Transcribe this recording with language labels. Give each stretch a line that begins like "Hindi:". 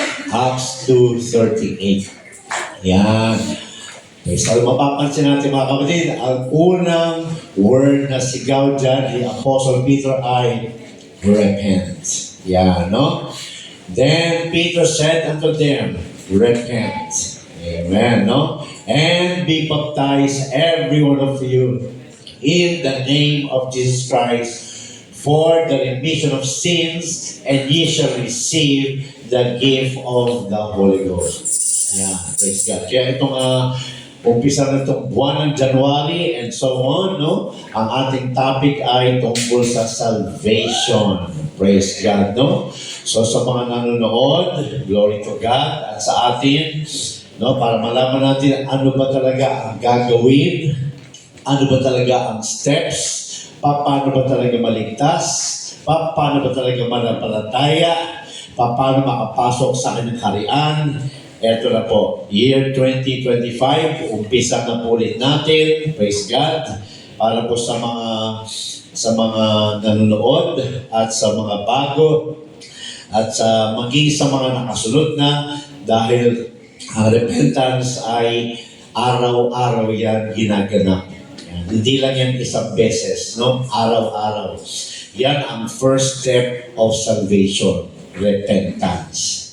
English: Acts 2:38. Yan.
Filipino: So, mapapansin natin, mga kapatid, ang unang word na sigaw dyan ni Apostle Peter ay repent.
English: Yeah, no? Then Peter said unto them, repent. Amen, no? And be baptized, every one of you, in the name of Jesus Christ, for the remission of sins, and ye shall receive the gift of the Holy Ghost. Yeah, praise God.
Filipino: Kaya itong umpisa na itong buwan ng January and so on, no? Ang ating topic ay tungkol sa salvation.
English: Praise God,
Filipino: no? So sa mga nanonood,
English: glory to God,
Filipino: at sa atin, no? Para malaman natin ano ba talaga ang gagawin, ano ba talaga ang steps, paano ba talaga maligtas, paano ba talaga manampalataya, paano makapasok sa kanyang harian. Ito na po, year 2025, umpisa na po ulit natin,
English: praise God,
Filipino: para po sa mga nanonood at sa mga bago at sa maging sa mga nakasunod na, dahil ang repentance ay araw-araw yan ginaganap. Hindi lang yan isang beses, no? Araw-araw. Yan ang
English: first step of salvation, repentance.